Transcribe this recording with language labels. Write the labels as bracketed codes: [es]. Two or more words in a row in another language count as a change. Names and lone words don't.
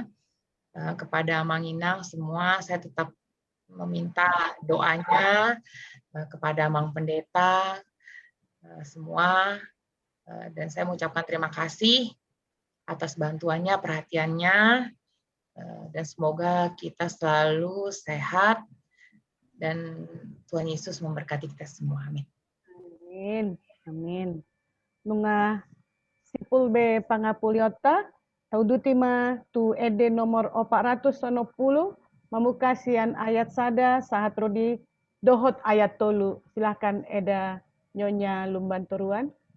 [id] Kepada [bbc] Amang Inang [id] semua, saya tetap meminta doanya kepada Amang Pendeta semua, dan saya mengucapkan terima kasih atas bantuannya, perhatiannya, dan semoga kita selalu sehat dan Tuhan Yesus memberkati kita semua. Amin. Amin. Amin. [bbc] Nunga sipul be pangapuliota taudutima tu ede nomor 490 memukasian ayat sada sahat rodi dohot ayat tolu. [id] Silahkan Eda Nyonya Lumban Turuan.